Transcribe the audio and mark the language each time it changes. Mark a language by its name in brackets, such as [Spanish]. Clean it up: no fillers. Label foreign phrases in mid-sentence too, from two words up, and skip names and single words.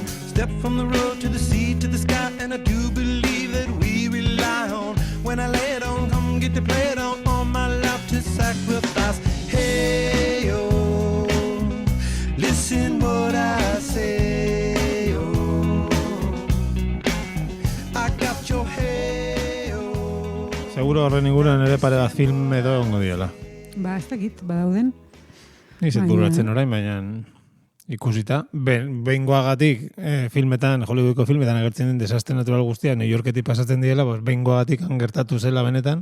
[English] Step from the road to the sea to the sky, and I do believe that we rely on. When I lay it on, come get to play it on, all my life to sacrifice. Hey, oh, listen what I say, oh, I got your head. [Basque] Seguro horren inguruan ere pare bat film edo ongo diela. Ez dakit, badauden. Nizet bururatzen orain, baina ikusita. Behingoagatik filmetan, Hollywoodko filmetan agertzen den desastre natural guztia, New Yorketik pasatzen diela, behingoagatik gertatu zela benetan.